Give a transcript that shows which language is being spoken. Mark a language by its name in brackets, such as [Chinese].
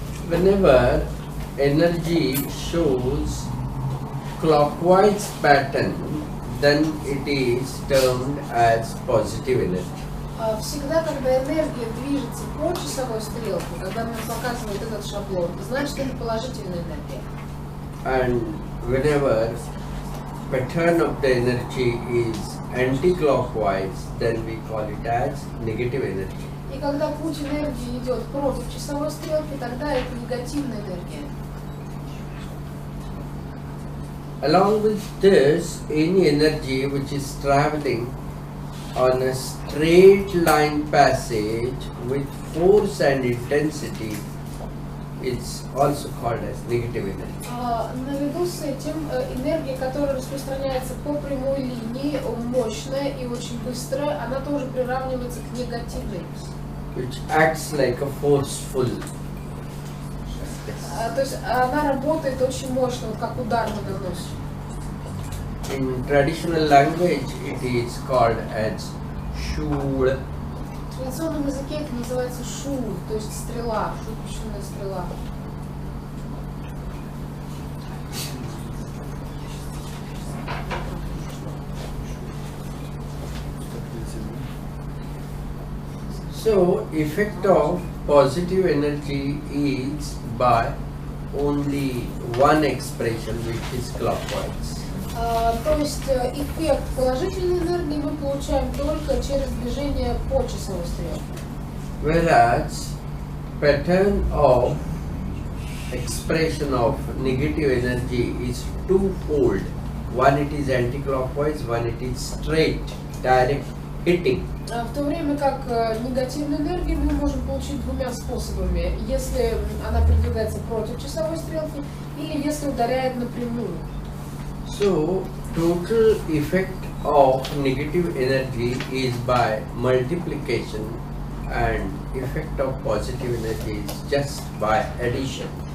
[English] Whenever energy shows clockwise pattern, then it is termed as positive energy. [Russian] Всегда, когда энергия движется по часовой стрелке, когда нам показывает этот шаблон, значит это положительная энергия. [English] And whenever pattern of the energy is anti-clockwise, then we call it as negative energy. [Russian] И когда путь энергии идет против часовой стрелки, тогда это негативная энергия. [English] Along with this, any energy which is traveling on a straight line passage with force and intensity is also called as negative energy. [Russian] Наряду с этим энергия, которая распространяется по прямой линии, мощная и очень быстрая, она тоже приравнивается к негативной. [English] Which acts like a forceful. [Russian] То есть она работает очень мощно, вот как удар наносит. [English] In traditional language, it is called as shul. [Russian] В традиционном языке это называется шул, то есть стрела, выпущенная стрела. [English] So, effect of positive energy is by only one expression, which is clockwise. [Russian] То есть эффект положительной энергии мы получаем только через движение по часовой стрелке. [English] Whereas pattern of expression of negative energy is twofold. One, it is anti-clockwise, one, it is straight, direct hitting. [Russian] В то время как негативную энергию мы можем получить двумя способами. Если она передвигается против часовой стрелки или если ударяет напрямую. [English] So, total effect of negative energy is by multiplication and effect of positive energy is just by addition.